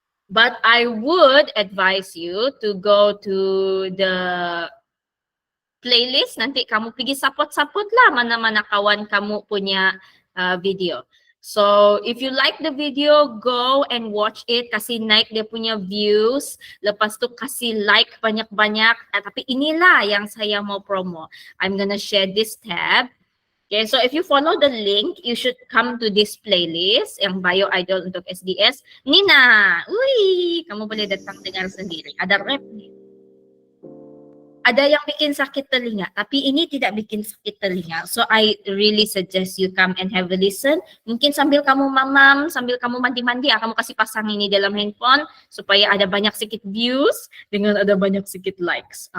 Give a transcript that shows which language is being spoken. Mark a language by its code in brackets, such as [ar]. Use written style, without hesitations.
[en] But I would advise you to go to the playlist. [ms] Nanti kamu pergi support-support lah mana-mana kawan kamu punya video. [en] So if you like the video, go and watch it. [ms] Kasih naik dia punya views. Lepas tu kasih like banyak-banyak. Tapi inilah yang saya mau promo. [en] I'm gonna share this tab. Okay, so if you follow the link, you should come to this playlist [ms] yang Bio Idol untuk SDS. Nina, wih, kamu boleh datang dengar sendiri. Ada rap nih. Ada yang bikin sakit telinga, tapi ini tidak bikin sakit telinga. [en] So I really suggest you come and have a listen. [ms] Mungkin sambil kamu mamam, sambil kamu mandi-mandi, kamu kasih pasang ini dalam handphone supaya ada banyak sedikit views dengan ada banyak sedikit likes.